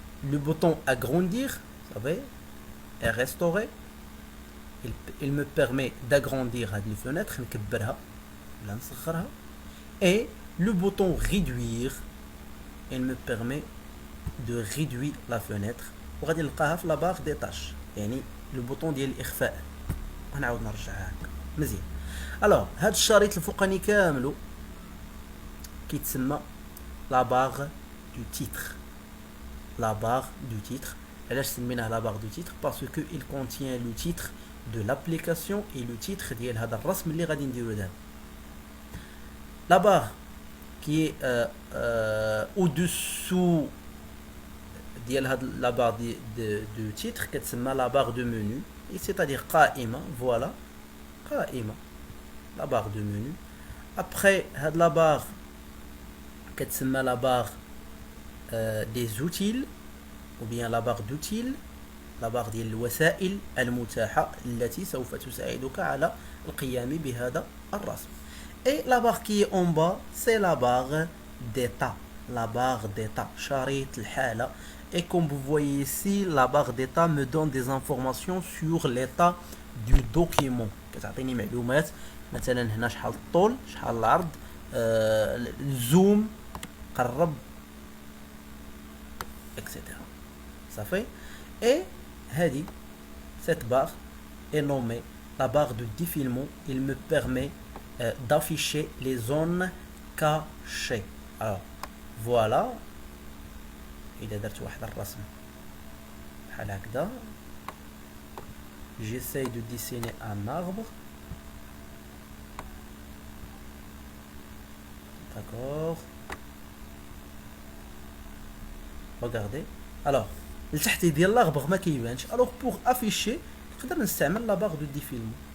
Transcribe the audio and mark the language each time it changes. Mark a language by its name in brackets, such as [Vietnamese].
[French] Le bouton agrandir, vous savez, et restaurer. Il me permet d'agrandir [Arabic] هاد الفenêtre, نكبرها ولا نصغرها. [French] Et le bouton réduire, il me permet de réduire la fenêtre. [Arabic] وغادي نلقاها في [French] la barre des tâches. [Arabic] يعني le bouton ديال الإخفاء. غنعاود نرجعها هكا. مزيان. Alors, هاد الشريط الفوقاني كاملو كيتسمى [French] la barre du titre. La barre du titre. علاش سميناه la barre du titre parce que il contient le titre de l'application et le titre [Arabic] ديال هذا الرسم اللي غادي نديرو دابا. [French] La barre qui est au-dessous ديال هاد la barre de titre [Arabic] كتسمى [French] la barre de menu, c'est-à-dire قائمة, voilà, قائمة, la barre de menu. [Arabic] Après هاد [French] la barre كتسمى la barre des outils ou bien la barre d'outils, [Arabic] la barre ديال الوسائل المتاحة التي سوف تساعدك على القيام بهذا الرسم. [French] Et la barre qui est en bas, c'est la barre d'état. La barre d'état, [Arabic] شريط الحالة. [French] Et comme vous voyez ici, la barre d'état me donne des informations sur l'état du document. [Arabic] كتعطيني معلومات مثلا هنا شحال الطول، شحال العرض، الزوم، قرب، etc. [French] Ça fait. Et هذه cette barre est nommée la barre de défilement. Il me permet d'afficher les zones cachées. Alors voilà, [Arabic] إذا درت واحد الرسم بحال هكذا, [French] j'essaie de dessiner un arbre, d'accord, regardez. [Arabic] Alors التحتي ديال l'arbre ما كيبانش. [French] Alors pour afficher نقدر نستعمل la barre de défilement.